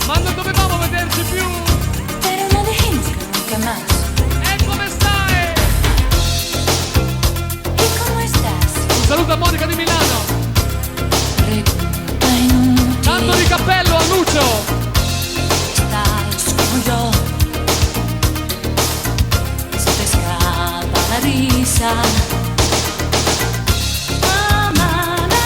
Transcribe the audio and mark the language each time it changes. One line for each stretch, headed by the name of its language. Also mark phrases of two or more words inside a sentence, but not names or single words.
Italian: Ma non dovevamo vederci più!
Spanish: Pero no dejemos que nunca más.
Italian: E come stai?
Spanish: ¿Y cómo estás?
Italian: Un saluto a Monica di Milano!
Spanish: Pregunta inútil.
Italian: Tanto di cappello a Lucio!
Spanish: Estás como yo. Se te escapa la risa. Amar